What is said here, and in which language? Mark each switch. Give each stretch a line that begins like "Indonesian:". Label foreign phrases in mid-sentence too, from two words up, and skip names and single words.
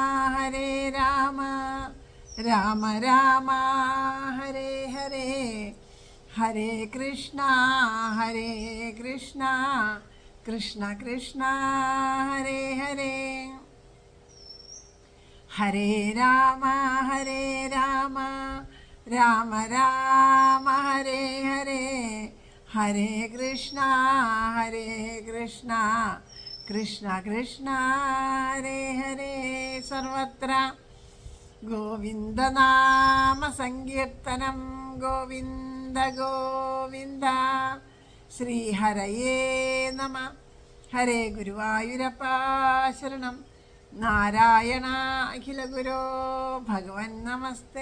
Sanskrit: राम राम हरे हरे, हरे कृष्ण कृष्ण कृष्ण हरे हरे, हरे राम राम राम हरे हरे, हरे कृष्ण कृष्ण कृष्ण हरे हरे.
Malayalam: സർവത്ര ഗോവിന്ദനാമ സങ്കീർത്തനം, ഗോവിന്ദ ഗോവിന്ദ.
Sanskrit: श्रीहरये नम.
Malayalam: ഹരേ ഗുരുവായൂരപ്പ ശരണം.
Sanskrit: नारायण अखिल गुरो भगवन् नमस्ते.